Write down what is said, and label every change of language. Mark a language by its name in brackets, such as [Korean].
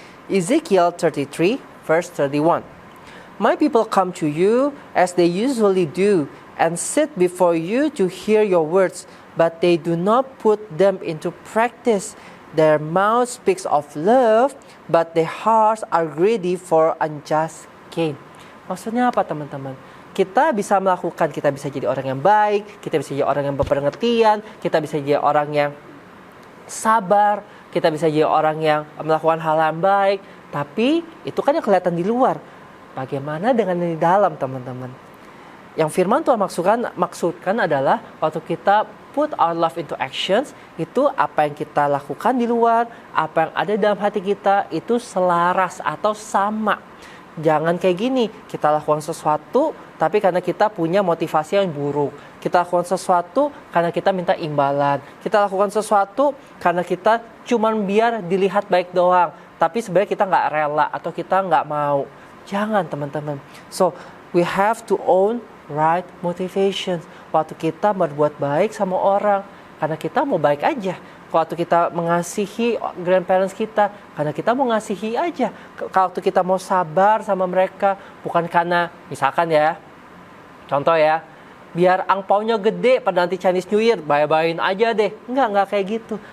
[English] Ezekiel 33, verse 31. My people come to you as they usually do and sit before you to hear your words, but they do not put them into practice. Their mouth speaks of love, but their hearts are greedy for unjust gain. [Indonesian] Maksudnya apa teman-teman? Kita bisa jadi orang yang baik, kita bisa jadi orang yang berpengertian, kita bisa jadi orang yang sabar, kita bisa jadi orang yang melakukan hal yang baik, tapi itu kan yang kelihatan di luar. Bagaimana dengan yang di dalam, teman-teman? Yang firman Tuhan maksudkan adalah waktu kita [English] put our love into actions, [Indonesian] itu apa yang kita lakukan di luar, apa yang ada dalam hati kita itu selaras atau sama. Jangan kayak gini, kita lakukan sesuatu tapi karena kita punya motivasi yang buruk. Kita lakukan sesuatu karena kita minta imbalan. Kita lakukan sesuatu karena kita cuman biar dilihat baik doang. Tapi sebenarnya kita nggak rela atau kita nggak mau. Jangan, teman-teman. [English] So, we have to own right motivation. [Indonesian] Waktu kita berbuat baik sama orang, karena kita mau baik aja. Waktu kita mengasihi grandparents kita, karena kita mau ngasihi aja. Waktu kita mau sabar sama mereka, bukan karena, misalkan ya, contoh ya, biar angpaunya gede pada nanti Chinese New Year, bye-byein aja deh. Enggak kayak gitu.